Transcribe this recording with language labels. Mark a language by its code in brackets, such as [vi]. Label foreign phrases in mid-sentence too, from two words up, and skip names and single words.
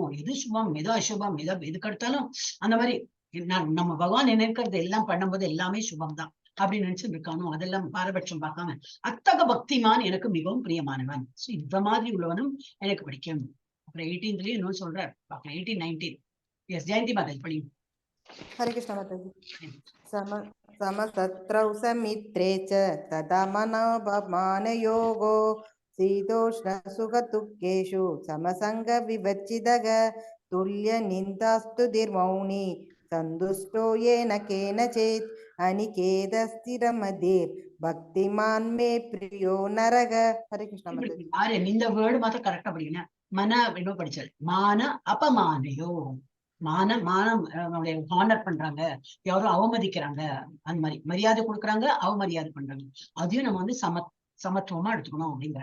[ta] எது சுபம் எதோ அசுபம் எதுக்கு எடுத்தாலும் அந்த மாதிரி நம்ம பகவான் நினைக்கிறது எல்லாம் பண்ணும்போது எல்லாமே சுபம் தான் அப்படின்னு நினைச்சுட்டு இருக்கானோ அதெல்லாம் பாரபட்சம் பார்க்காம அத்தக பக்திமான் எனக்கு மிகவும் பிரியமானவன். இந்த மாதிரி உள்ளவனும் எனக்கு பிடிக்கும். அப்புறம் 18th இன்னும் சொல்றார். 18, 19. எஸ் ஜெயந்தி மாதாஜி படி. [sa] हरे कृष्ण माताजी. समसत्रौ समित्रे च तदा मनोपमानयोगो शीतोष्ण सुखदुःखेषु समसङ्ग विवच्चिदग तुल्य निन्दास्तु निर्मौनि सन्तुष्टो येन केनचित् अनिकेतः स्थिरमतिर् भक्तिमान् मे प्रियो नरः. [ta] ஹரே கிருஷ்ணா மாதாஜி. யாரு இந்த வேர்டு மாத்திரம் கரெக்டா படிக்கணும். மன என்ன படிச்சது, [sa] मान अपमानयोः, [ta] மானம் ஹானர் பண்றாங்க, யாரும் அவமதிக்கிறாங்க, அந்த மாதிரி மரியாதை கொடுக்குறாங்க, அவமரியாதை பண்றாங்க, அதையும் நம்ம வந்து சமத்துவமா எடுத்துக்கணும் அப்படிங்கிற.